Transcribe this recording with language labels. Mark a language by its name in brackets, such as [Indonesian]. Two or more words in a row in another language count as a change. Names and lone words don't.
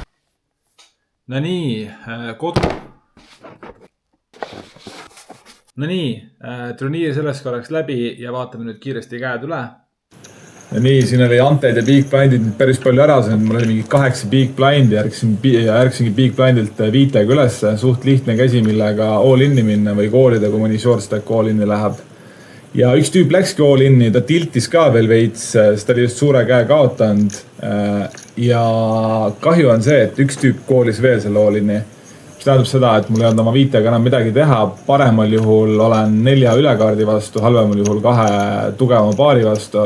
[Estonian] No nii, turniir sellest korraks läbi ja vaatame nüüd kiiresti käed üle. Ja nii, siin oli Anted ja [English] Big Blindid [Estonian] päris palju ära, mul oli mingi 8 [English] Big Blindi, [Estonian] järgsingi [English] Big Blindilt [Estonian] 5 üles, suht lihtne käsi, millega all-inni minna või koolida, kui mõni [English] short stack [Estonian] all-inni läheb. Ja üks tüüp läkski all-inni, ta tiltis ka veel veits, sest ta oli just suure käe kaotanud. Ja kahju on see, et üks tüüp koolis veel selle all-inni. Mis tähendab seda, et mul ei olnud oma 5-ga enam midagi teha. Paremal juhul olen 4 ülekaardi vastu, halvemal juhul 2 tugevama paari vastu.